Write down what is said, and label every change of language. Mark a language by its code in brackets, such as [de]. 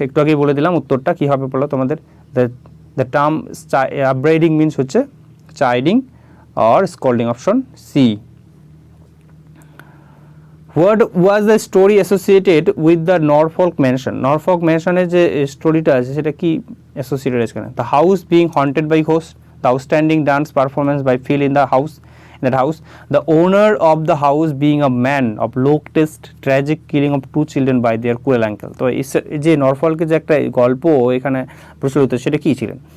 [bn] একটু আগেই বলে দিলাম উত্তরটা কী হবে বলো তোমাদের। [en] the term upbraiding means [bn] হচ্ছে [en] chiding or scolding, [bn] option C. [en] What was the story associated with the Norfolk mansion? [bn] নরফল্ক ম্যানশনের যে স্টোরিটা আছে সেটা কি অ্যাসোসিয়েটেড আছে এখানে? [en] The house being haunted by ghost, the outstanding dance performance by fill in the house, in that house, the owner of the house being a man of low taste, tragic killing of two children by their cruel uncle. [bn] তো এই যে নরফলকে যে একটা গল্প এখানে প্রচলিত, সেটা কী ছিলেন?